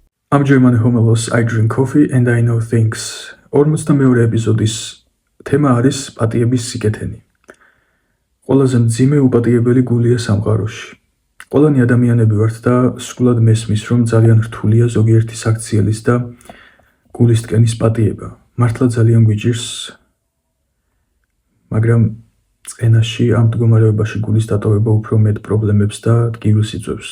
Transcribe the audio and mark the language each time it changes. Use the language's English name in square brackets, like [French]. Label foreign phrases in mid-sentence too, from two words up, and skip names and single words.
[English] I'm German homelos, I drink coffee and I know things. [Georgian] 42 ეპიზოდის თემა არის პატიების სიკეთენი. ყველაზე მძიმე უპატიებელი გულია სამყაროში. ყველანი ადამიანები ვართ და სრულად მესმის, რომ ძალიან რთულია ზოგიერთი საქციელის და გულის ტკენის პატიება. მართლა ძალიან გვიჭირს, მაგრამ წენაში ამ მდგომარეობაში გულის დატოვება უფრო მეტ პრობლემებს და ტკივილს იწვევს.